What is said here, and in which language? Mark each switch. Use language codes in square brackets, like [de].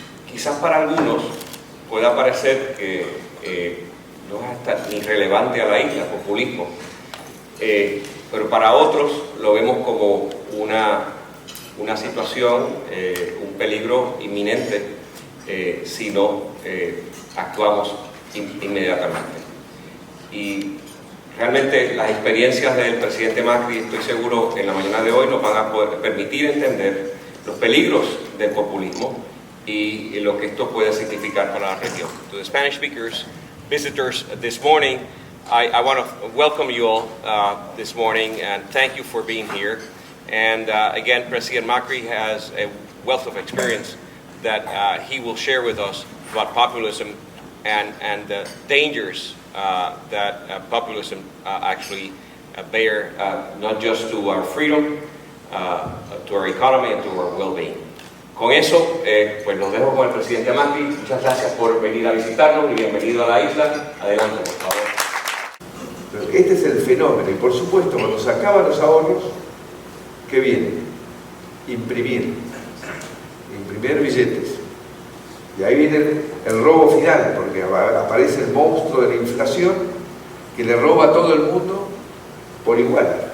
[es] quizás para algunos pueda parecer que no es hasta irrelevante a la isla, populismo, pero para otros lo vemos como una situación, un peligro inminente si no actuamos inmediatamente. Y realmente las experiencias del presidente Macri, estoy seguro, en la mañana de hoy nos van a poder permitir entender los peligros del populismo y lo que esto puede significar para la región. [en] To the Spanish speakers, visitors this morning, I want to welcome you all this morning and thank you for being here. And again, President Macri has a wealth of experience that he will share with us about populism and the dangers that populism actually bear not just to our freedom, to our economy and to our well-being. [es] Con eso, pues los dejo con el presidente Macri. Muchas gracias por venir a visitarnos y bienvenido a la isla. Adelante, por favor. Este es el fenómeno y por supuesto cuando se acaban los ahorros, ¿qué viene? Imprimir billetes. Y ahí viene el robo final, porque aparece el monstruo de la inflación que le roba a todo el mundo por igual.